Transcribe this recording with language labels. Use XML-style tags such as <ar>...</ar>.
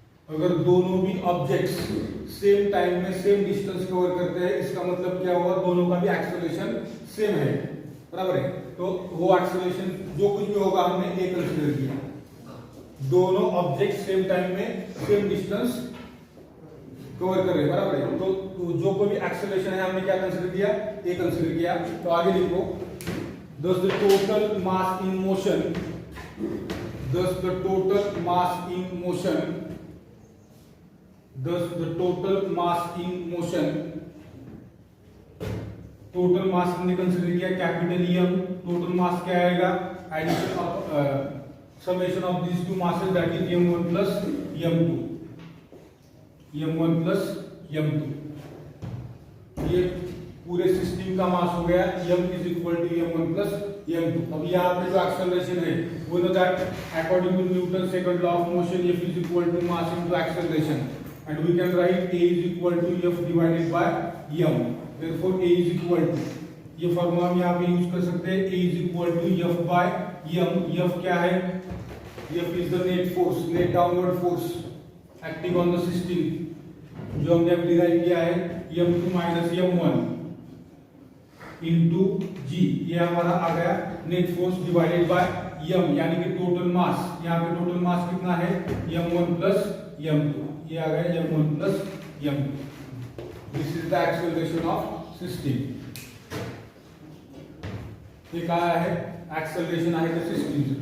<hi>अगर दोनों भी ऑब्जेक्ट्स सेम टाइम में सेम डिस्टेंस कवर करते हैं, इसका मतलब क्या हुआ, दोनों का भी एक्सेलरेशन सेम है, बराबर है। तो वो एक्सेलरेशन जो कुछ भी होगा हमने ए कंसीडर किया। दोनों ऑब्जेक्ट सेम टाइम में सेम डिस्टेंस कवर कर रहे हैं, बराबर है। तो जो कोई भी एक्सेलरेशन है हमने क्या कंसीडर किया, ए कंसीडर किया। तो आगे लिखो, thus the total mass in motion, thus the total mass in motion, thus the total mass in motion, total mass हमने कंसीडर किया कैपिटल एम। टोटल मास क्या आएगा, addition of summation of these two masses that is m1 plus m2, m1 plus m2। ये पूरे system का मास हो गया m is equal to m1 plus m2। अब यहाँ पे जो एक्सेलरेशन है वो know that according to Newton second law of motion f is equal to mass into acceleration, and we can write a is equal to f divided by m।</hi> <en>Therefore A is equal to, ये formula हम यहाँ पे यूज कर सकते हैं, A is equal to F by M। F क्या है, F is the net force, net downward force acting on the system, जो हमने अभी डिराइव किया है।</en> <hi>m2 माइनस m1 इंटू जी, ये हमारा आ गया net force divided by m, यानी कि टोटल मास। यहाँ पे टोटल मास कितना है m1 प्लस m2, ये आ गया m1 plus m2।</hi> <en>This is the acceleration of system.</en> <mr>ये काय आहे एक्सेलरेशन आहे त्या सिस्टमचं।</mr>